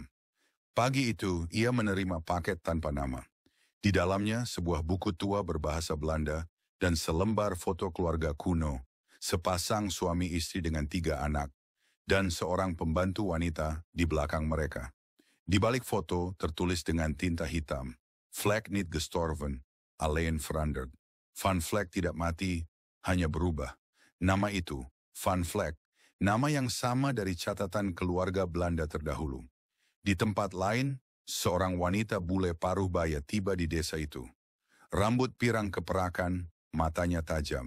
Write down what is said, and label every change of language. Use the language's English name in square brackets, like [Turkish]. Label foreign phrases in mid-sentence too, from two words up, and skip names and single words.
[Indonesian] Pagi itu, ia menerima paket tanpa nama. Di dalamnya, sebuah buku tua berbahasa Belanda dan selembar foto keluarga kuno, sepasang suami istri dengan 3 anak, dan seorang pembantu wanita di belakang mereka. Di balik foto tertulis dengan tinta hitam, [Dutch] Vlek niet gestorven, alleen veranderd. [Indonesian] Van Vlek tidak mati, hanya berubah. Nama itu, Van Vlek, nama yang sama dari catatan keluarga Belanda terdahulu. Di tempat lain, seorang wanita bule paruh baya tiba di desa itu. Rambut pirang keperakan, matanya tajam.